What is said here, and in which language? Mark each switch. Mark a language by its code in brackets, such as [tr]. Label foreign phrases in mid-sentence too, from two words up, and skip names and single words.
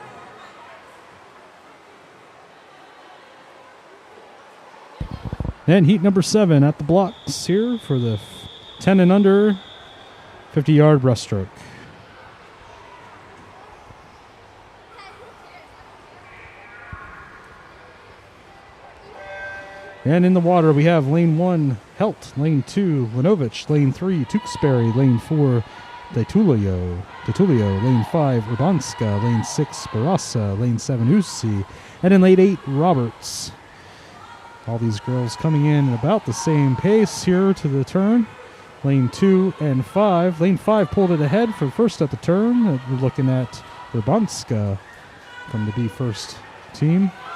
[en] And heat number 7 at the blocks here for the 10 and under 50-yard breaststroke. And in the water, we have lane 1, Helt, lane 2, Linovich, lane 3, Tewksbury, lane 4, Detulio, lane 5, Urbanska, lane 6, Barassa, lane 7, Usi, and in lane 8, Roberts. All these girls coming in at about the same pace here to the turn. Lane 2 and 5. Lane 5 pulled it ahead for first at the turn. We're looking at Urbanska from the B first team.